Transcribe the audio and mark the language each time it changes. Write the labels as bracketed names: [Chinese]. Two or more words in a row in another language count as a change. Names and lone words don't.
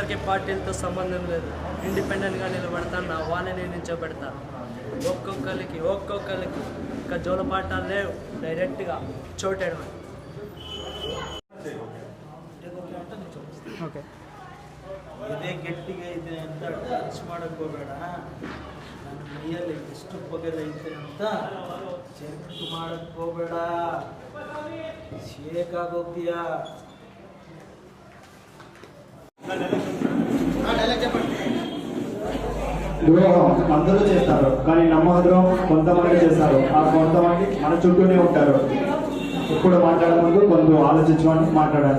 [Telugu] పార్టీలతో సంబంధం లేదు, ఇండిపెండెంట్గా నిలబడతా, నా వాళ్ళని నిల్చోబెడతా. ఒక్కొక్కరికి ఇంకా జోలపాటాలు లేవు, డైరెక్ట్గా చోటేయడం. [Kannada] ಓಕೆ ಇದೇ ಗಟ್ಟಿಗೆ ಇದೆ ಅಂತ ಟಚ್ ಮಾಡಕ್ ಹೋಗಬೇಡ. ನನ್ನ ಮೈಯಲ್ಲಿ ಎಷ್ಟು ಪೊಗೆದೈತೆ ಅಂತ ಚೆಕ್ ಮಾಡಕ್ ಹೋಗಬೇಡ, ಶೇಕ್ ಆಗೋಗ್ತೀಯ. [Telugu] ద్రోహం అందరూ చేస్తారు, కానీ నమ్మద్రోహం కొంతమంది చేస్తారు. ఆ కొంతమంది మన చుట్టూనే ఉంటారు. ఇప్పుడు మాట్లాడే ముందు కొంచెం ఆలోచించుకొని మాట్లాడాలి.